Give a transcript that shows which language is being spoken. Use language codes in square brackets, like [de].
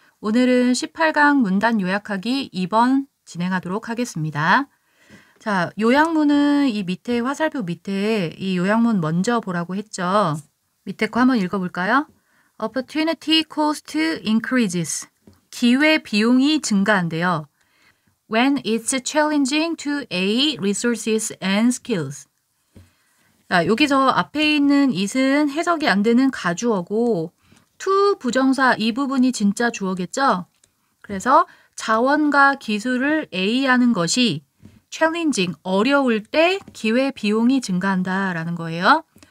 [ko] 오늘은 18강 문단 요약하기 2번 진행하도록 하겠습니다. 자, 요약문은 이 밑에 화살표 밑에 이 요약문 먼저 보라고 했죠. 밑에 거 한번 읽어볼까요? [en] Opportunity cost increases. [ko] 기회 비용이 증가한대요. [en] When it's challenging to aid resources and skills. [ko] 자, 여기서 앞에 있는 it은 해석이 안 되는 가주어고 to 부정사 이 부분이 진짜 주어겠죠? 그래서 자원과 기술을 A하는 것이 challenging, 어려울 때 기회 비용이 증가한다라는 거예요.